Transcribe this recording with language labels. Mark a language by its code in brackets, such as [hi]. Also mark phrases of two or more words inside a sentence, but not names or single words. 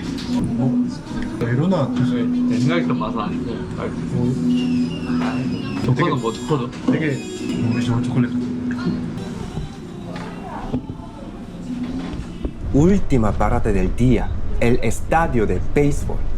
[ko] 베로나 드세요. 내 생각했던 맛은 아니고 조커는 뭐 조커죠? 되게 우리 저 초콜릿. [es] última parada del día, el estadio de béisbol.